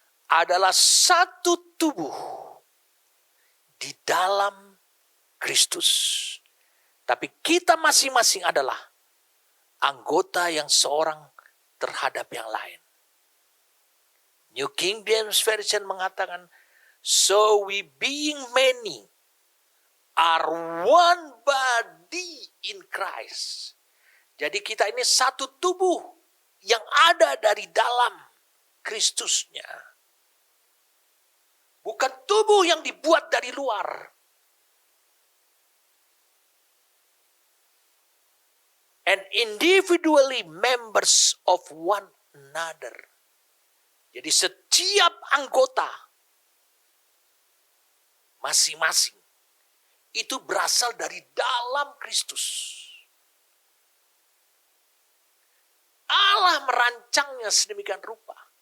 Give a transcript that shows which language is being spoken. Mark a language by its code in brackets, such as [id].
[id] Adalah satu tubuh. Di dalam Kristus. Tapi kita masing-masing adalah anggota yang seorang terhadap yang lain. [en] New King James Version [id] mengatakan, [en] so we being many are one body in Christ. [id] Jadi kita ini satu tubuh yang ada dari dalam Kristusnya. Bukan tubuh yang dibuat dari luar. [en] And individually members of one another. [id] Jadi setiap anggota masing-masing itu berasal dari dalam Kristus. Allah merancangnya sedemikian rupa.